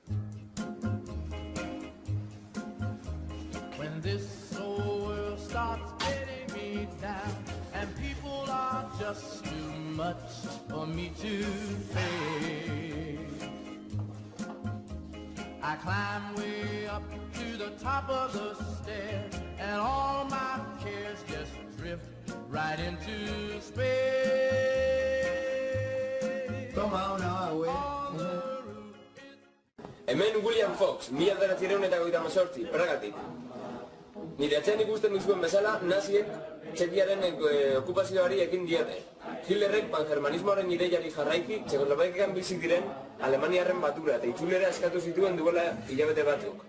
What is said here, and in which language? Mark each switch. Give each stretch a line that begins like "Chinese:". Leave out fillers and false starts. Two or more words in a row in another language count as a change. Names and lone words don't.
English: When this whole world starts getting me down, and people are just too much for me to face, I climb way up to the top of the stairs, and all my cares just drift right into space.
Spanish: Toma una, güey.
Basque: Hemen William Fox, 1928, Pragatik. Nire atzean ikusten duzuen bezala, naziek Txekiaren okupazioari ekin diote. Hitlerrek pangermanismoaren ideiari jarraiki, Txekoslovakian bizi diren Alemaniarren batura eta itzulera eskatu zituen duela hilabete batzuk.